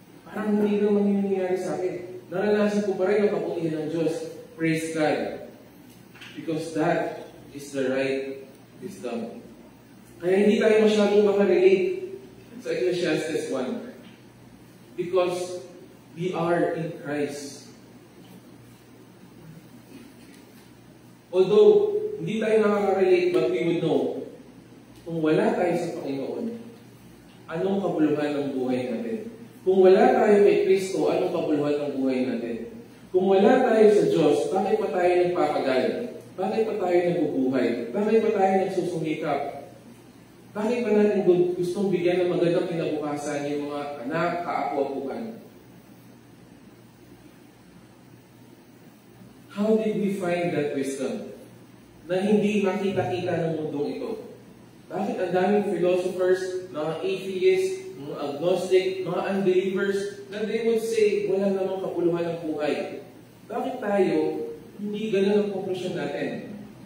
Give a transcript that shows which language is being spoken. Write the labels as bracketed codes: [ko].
[tl] Parang hindi naman yung nangyayari sa akin. Naranasan ko pa rin ang kaputihan ng Diyos. [en] Praise God. Because that is the right wisdom. [tl] Kaya hindi tayo masyadong makarelate sa Ecclesiastes 1. [en] Because we are in Christ. Although, [tl] hindi tayo nakaka-relate, [en] but we would know, [tl] kung wala tayo sa Panginoon, anong kabuluhan ng buhay natin? Kung wala tayo kay Kristo, anong kabuluhan ng buhay natin? Kung wala tayo sa Diyos, bakit pa tayo nagpapagal? Bakit pa tayo nabubuhay? Bakit pa tayo nagsusumikap? Bakit pa natin gustong bigyan ng magandang kinabukasan yung mga anak, kaapo-apuhan? [en] How did we find that wisdom? [tl] Na hindi makita-kita ng mundong ito. Bakit ang daming philosophers, mga atheists, mga agnostic, mga unbelievers, na [en] they would say, [tl] wala namang kapuluhan ng buhay. Bakit tayo, hindi ganun ang conclusion natin?